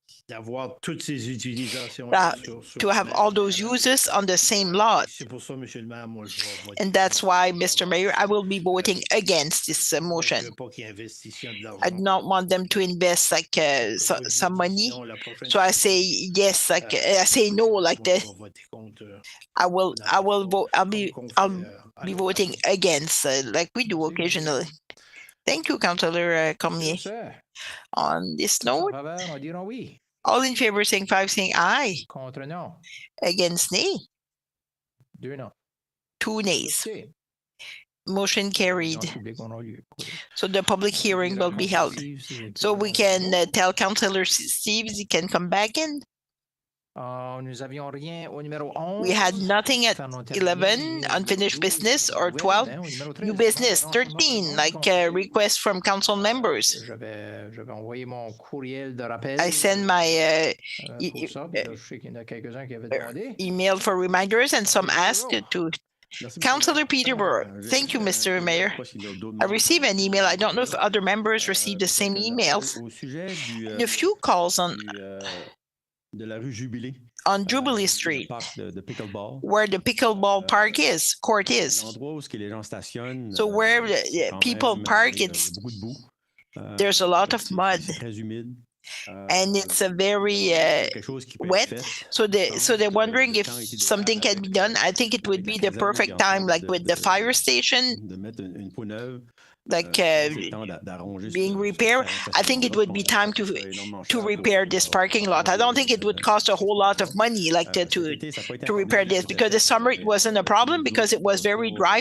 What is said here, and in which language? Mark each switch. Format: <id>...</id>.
<fr>D'avoir toutes ces utilisations</fr> <en>to have all those uses on the same lot.</en> <fr>C'est pour ça, Monsieur le maire, moi, je vais voter.</fr> <en>And that's why, Mr. Mayor, I will be voting against this motion.</en> <fr>Je veux pas qu'ils investissent de l'argent.</fr> <en>I do not want them to invest like some money. So I say yes, like I say no, like that. I'll vote. I'll be voting against, like we do occasionally. Thank you, Councillor Cormier. On this note,</en> <fr>On dit non oui.</fr> <en>all in favor saying aye.</en> <fr>Contre non.</fr> <en>Against nay.</en> <fr>2 non.</fr> <en>2 nays. OK. Motion carried.</en> <fr>Non, public, on a eu.</fr> <en>So the public hearing will be held. So we can tell Councillor Steve he can come back in.</en> <fr>Nous avions rien au numéro 11.</fr> <en>We had nothing at 11, unfinished business, or 12, new business, 13, like requests from council members.</en> <fr>Je vais envoyer mon courriel de rappel.</fr> <en>I send my</en> <fr>pour ça, parce que je sais qu'il y en a quelques-uns qui avaient demandé.</fr> <en>email for reminders and some asked to. Councillor Peterborough, thank you, Mr. Mayor. I received an email. I don't know if other members received the same emails. A few calls on</en> <fr>de la rue Jubilé.</fr> <en>On Jubilee Street,</en> <fr>De pickleball.</fr> <en>where the pickleball court is.</en> <fr>L'endroit où les gens stationnent.</fr> <en>So where the people park, it's</en> <fr>beaucoup de boue.</fr> <en>there's a lot of mud,</en> <fr>C'est très humide.</fr> <en>and it's a very</en> <fr>Quelque chose qui peut être</fr> <en>wet.</en> <fr>fait.</fr> <en>So they're wondering if something can be done. I think it would be the perfect time, like with the fire station,</en> <fr>De mettre une peau neuve.</fr> <en>like</en> <fr>C'est le temps d'arranger</fr> <en>being</en> <fr>ce-</fr> <en>repaired. I think it would be time to repair this parking lot. I don't think it would cost a whole lot of money, like to repair this, because the summer it wasn't a problem because it was very dry.</en>